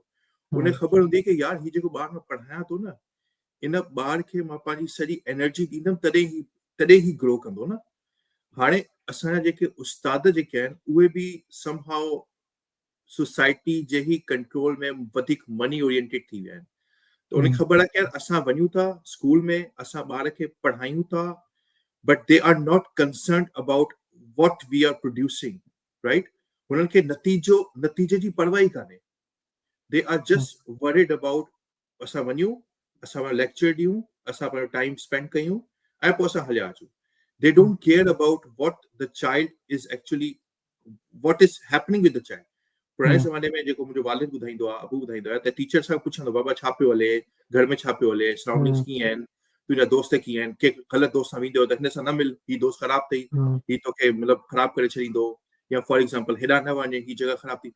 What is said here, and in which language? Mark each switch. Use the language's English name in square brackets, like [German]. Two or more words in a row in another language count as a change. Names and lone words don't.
[Sindhi] उनखे ख़बर हूंदी कि यार हीउ जेको ॿारु मां पढ़ायां थो न, इन ॿार खे मां पंहिंजी सॼी एनर्जी ॾींदमि, तॾहिं ही ग्रो कंदो न। हाणे असांजा जेके उस्ताद जेके आहिनि, उहे बि [English] somehow society [Sindhi] जे ही कंट्रोल में वधीक [English] money oriented [Sindhi] थी विया आहिनि। त उनखे ख़बर आहे कि असां वञूं था स्कूल में, असां ॿार खे पढ़ायूं था, [English] But they are not concerned about what we are producing, right? [Sindhi] उन्हनि खे नतीजे जी परवाह ई कान्हे। [English] They are just worried about [Sindhi] असां वञूं, असां लेक्चर ॾियूं, असां पंहिंजो टाइम स्पेंड कयूं, ऐं पोइ असां हलिया अचूं। [English] They don't care about what the child is actually, what is happening with the child. [Sindhi] पुराणे ज़माने में जेको मुंहिंजो वालिद ॿुधाईंदो आहे, अबू ॿुधाईंदो आहे, त टीचर सां पुछंदो, बाबा छा पियो हले, घर में छा पियो हले, सराउंडिंग्स कीअं आहिनि, तुंहिंजा दोस्त कीअं आहिनि, के ग़लति दोस्त सां वेंदो त हिन सां न मिल, हीउ दोस्त ख़राबु अथई, हीउ तोखे मतिलबु ख़राबु करे छॾींदो, या [English] for example [Sindhi] हेॾा न वञे, हीअ जॻह ख़राबु थी।